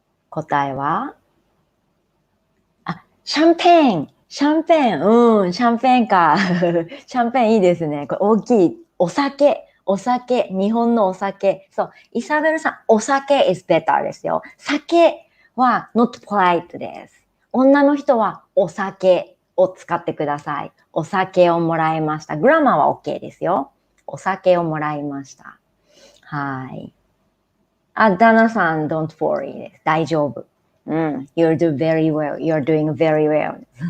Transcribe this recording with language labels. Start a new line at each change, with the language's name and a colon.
Japanese: 答えはシャンペーン。シャンペーン。シャンペーンか。シャンペーンいいですね。これ大きい。お酒。日本のお酒。そう。イサベルさん、お酒
English: is better
Japanese: ですよ。酒は
English: not polite
Japanese: です。女の人はお酒を使ってください。お酒をもらいました。グラマーは OK ですよ。お酒をもらいました。はい。ダナさん、
English: don't worry
Japanese: です。大丈夫。
English: you're doing very well. You're doing very well.